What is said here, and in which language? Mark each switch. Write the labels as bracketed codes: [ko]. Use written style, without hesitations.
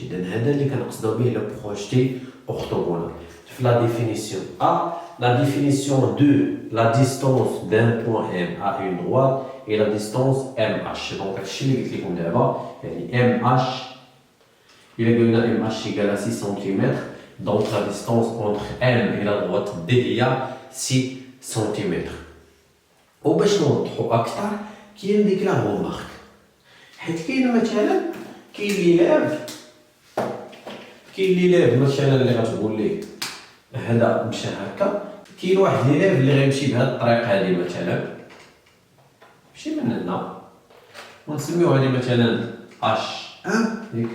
[ar] اذا هذا اللي كنقصدو به [fr] لو بروجيتي اورتوغونال. في لا ديفينيسيون ا لا ديفينيسيون دو لا ديستونس دان بوان ام ا اون droite et la distance ام اش. [ar] دونك هادشي اللي قلت لكم دابا يعني ام اش إلا قلنا ام اش يقال 6 سنتيمتر. [fr] Donc la distance entre M et la droite D [ar] هي 6 سنتيمتر. وباش نوضحو أكثر كاين ديك لا رومارك، حيت كاين مثلا كاين لي ليف مثلا اللي غتقول ليه هذا مشى هكا. كاين واحد لي ليف اللي غيمشي بهاد الطريقة هادي مثلا ماشي من هنا ونسميو هادي مثلا اش 1 ياك.